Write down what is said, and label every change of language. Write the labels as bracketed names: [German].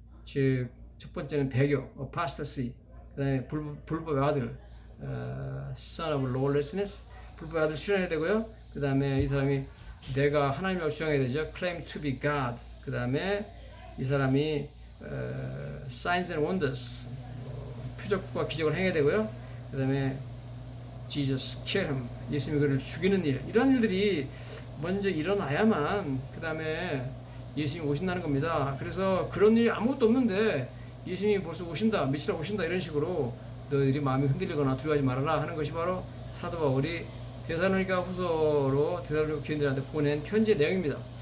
[Korean] 즉 첫 번째는 배교, apostasy, 그다음에 불법의 아들, [English] son of lawlessness, [Korean] 불법의 아들 출현해야 되고요. 그다음에 이 사람이 내가 하나님이라고 주장해야 되죠. [English] claim to be God. [Korean] 그다음에 이 사람이 [English] signs and wonders, [Korean] 표적과 기적을 행해야 되고요. 그 다음에 [English] Jesus killed him. [Korean] 예수님이 그를 죽이는 일, 이런 일들이 먼저 일어나야만 그 다음에 예수님이 오신다는 겁니다. 그래서 그런 일이 아무것도 없는데 예수님이 벌써 오신다, 미치라 오신다 이런 식으로 너희들이 마음이 흔들리거나 두려워하지 말아라 하는 것이 바로 사도 바울이 데살로니가 후서로 데살로니가 교인들한테 보낸 편지의 내용입니다.